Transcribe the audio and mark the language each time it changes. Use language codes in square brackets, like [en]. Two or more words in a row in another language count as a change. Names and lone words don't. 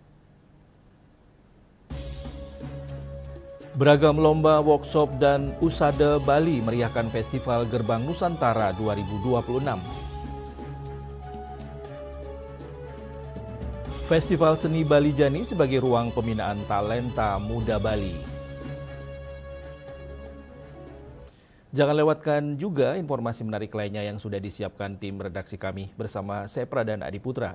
[id] Beragam lomba, workshop, dan usada Bali meriahkan Festival Gerbang Nusantara 2026. Festival Seni Bali Jani sebagai ruang pembinaan talenta muda Bali. Jangan lewatkan juga informasi menarik lainnya yang sudah disiapkan tim redaksi kami bersama saya Pradana Adiputra.